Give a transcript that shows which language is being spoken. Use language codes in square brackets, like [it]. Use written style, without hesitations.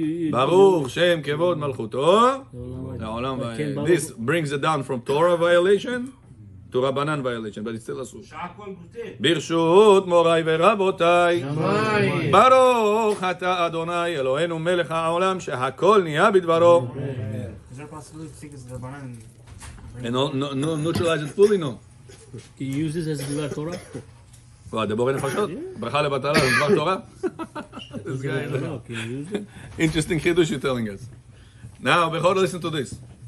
[he] ברוך שם כבוד מלכותו לעולם כן, ברוך. [en] This brings it down from Torah violation to Rabbanan violation, but it's still אסור. [he] שהכל גוטה. ברשות מוריי ורבותיי, ברוך אתה אדוני אלוהינו מלך העולם שהכל נהיה בדברו. [en] Is there a possibility to take this Rabbanan and And no neutralize it fully, no. Can you use this as Divar Torah? What, the בורא נפשות? [he] ברכה לבטלה, זה דבר תורה? [en] This guy, I don't know. Can you use it? interesting chidush you're telling us. Now, Bechor, listen to this.